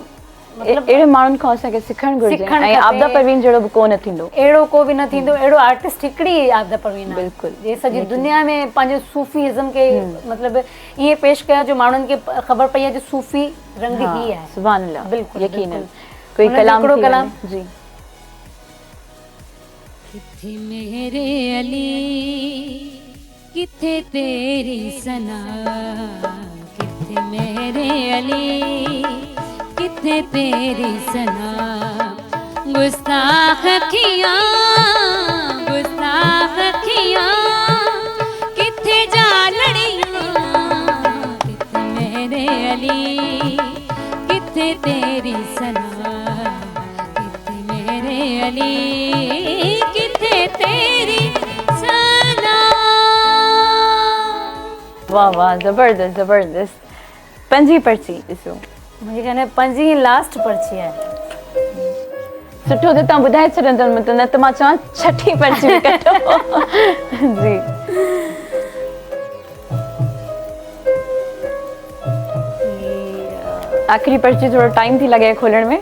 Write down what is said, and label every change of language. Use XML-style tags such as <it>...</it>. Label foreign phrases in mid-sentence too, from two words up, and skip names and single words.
<sd>अहिड़े माण्हुनि खां असांखे सिखणु घुरिजे ऐं आपदा परवीन जहिड़ो बि को न थींदो अहिड़ो को बि न थींदो अहिड़ो आर्टिस्ट हिकिड़ी आपदा परवीन आहे बिल्कुलु जे सॼी दुनिया में पंहिंजो सूफ़ीज़म खे मतिलबु ईअं पेश कया जो माण्हुनि खे ख़बर पई आहे जो सूफ़ी रंग ई आहे</sd> <ar>سبحان الله</ar> <sd>बिल्कुलु यकीनन कोई कलाम जी</sd> <pa>ਕਿੱਥੇ ਮੇਰੇ ਅਲੀ ਕਿੱਥੇ ਤੇਰੀ ਸਨਾ ਕਿੱਥੇ ਮੇਰੇ ਅਲੀ ਕਿੱਥੇ ਤੇਰੀ ਸਨਾ ਗੁਸਤਾਖ਼ ਅੱਖੀਆਂ ਕਿੱਥੇ ਜਾ ਲੜੀਆਂ ਕਿੱਥੇ ਮੇਰੇ ਅਲੀ ਕਿੱਥੇ ਤੇਰੀ ਸਨਾ ਕਿੱਥੇ ਮੇਰੇ ਅਲੀ ਕਿੱਥੇ ਤੇਰੀ ਸਨਾ</pa> <sd>वाह वाह ज़बरदस्त ज़बरदस्त पंजी पर्ची ॾिसो मुंहिंजे ख़्याल में पंजी लास्ट पर्ची आहे सुठो त तव्हां ॿुधाए छॾंदव न त मां चवां छठी पर्ची बि कढो जी आख़िरी पर्ची थोरो टाइम थी लॻे खोलण में</sd>